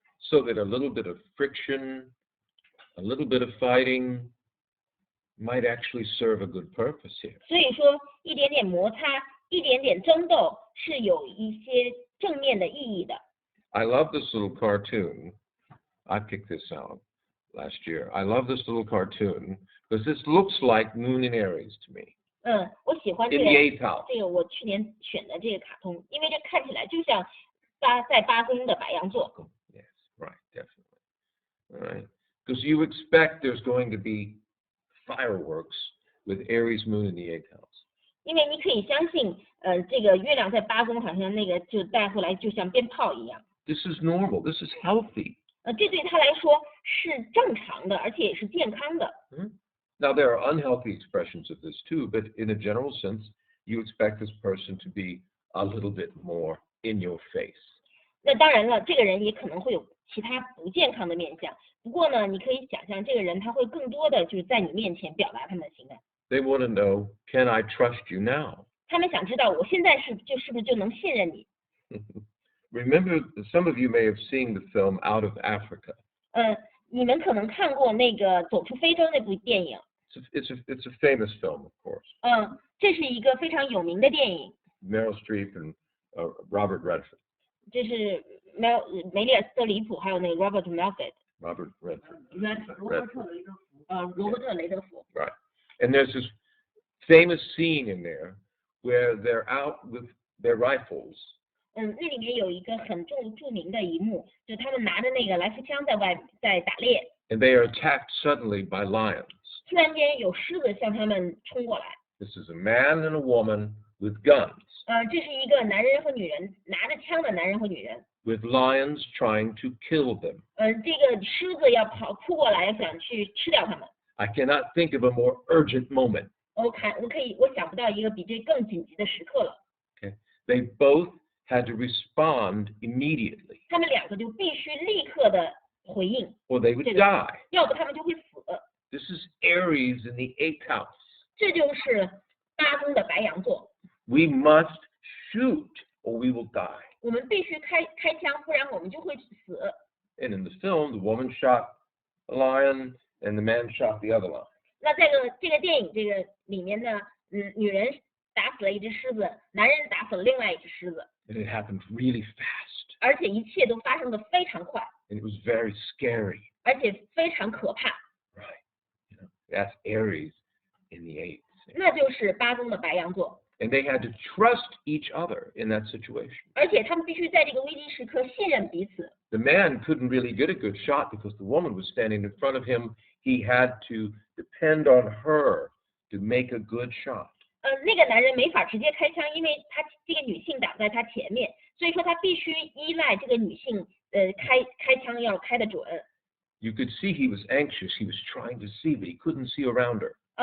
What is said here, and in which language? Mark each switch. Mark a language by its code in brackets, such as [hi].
[en] So that a little bit of friction, a little bit of fighting might actually serve a good purpose here. [zh] 所以说，一点点摩擦，一点点争斗，是有一些正面的意义的。 [en] I love this little cartoon. I picked this out last year. I love this little cartoon because this looks like Moon in Aries to me. [zh] 我喜欢 [en] In the [zh] 个 [en] 8th house. [zh] 我去年选的这个卡通，因为这看起来就像在八宫的白羊座。 [en] Yes, right, definitely. All right. Because you expect there's going to be fireworks with Aries Moon in the 8th house. [zh] 因为你可以相信，这个月亮在八宫，好像那个就带回来就像鞭炮一样。 [en] This is normal. This is healthy. [zh] 这对他来说是正常的，而且也是健康的。 [en] Now, there are unhealthy expressions of this too, but in a general sense, you expect this person to be a little bit more in your face. [zh] 那当然了，这个人也可能会有其他不健康的面相。不过呢，你可以想象，这个人他会更多的就是在你面前表达他们的情感。 [en] They want to know, can I trust you now? [zh] 他们想知道，我现在是不是就能信任你？ [en] Remember, some of you may have seen the film Out of Africa. [zh] 你们可能看过那个《走出非洲》那部电影。 [en] It's a famous film, of course. [zh] 这是一个非常有名的电影。 [en] Meryl Streep and Robert Redford. [zh] 这是梅丽尔·斯特里普，还有那个 Robert Redford。 [en] Robert Redford. [zh] 罗伯特·雷德福。 [en] Right. And there's this famous scene in there where they're out with their rifles. [zh] 那里面有一个很著名的一幕，就是他们拿着那个来福枪在打猎。 [en] And they are attacked suddenly by lions. [zh] 突然间有狮子向他们冲过来。 [en] This is a man and a woman with guns. [zh] 这是一个男人和女人，拿着枪的男人和女人。 [en] With lions trying to kill them. [zh] 这个狮子要扑过来，想去吃掉他们。 [en] I cannot think of a more urgent moment. [zh] 我想不到一个比这更紧急的时刻了。 [en] Okay? They both had to respond immediately, [zh] 他们两个就必须立刻的回应， [en] or they would die. [zh] 要不他们就会死。 [en] This is Aries in the 8th house. [zh] 这就是八宫的白羊座。 [en] We must shoot, or we will die. [zh] 我们必须开枪，不然我们就会死。 [en] And in the film, the woman shot a lion, and the man shot the other lion. [zh] 那这个电影里面呢，女人打死了一只狮子，男人打死了另外一只狮子。 [en] And it happened really fast. [zh] 而且一切都发生的非常快。 [en] And it was very scary. [zh] 而且非常可怕。 [en] Right. That's Aries in the 8th. [zh] 那就是八宫的白羊座。 [en] And they had to trust each other in that situation. [zh] 而且他们必须在这个危机时刻信任彼此。 [en] The man couldn't really get a good shot because the woman was standing in front of him. He had to depend on her to make a good shot. [zh] 那个男人没法直接开枪，因为这个女性挡在他前面，所以说他必须依赖这个女性开枪要开得准。 [en] You could see he was anxious. He was trying to see, but he couldn't see around her.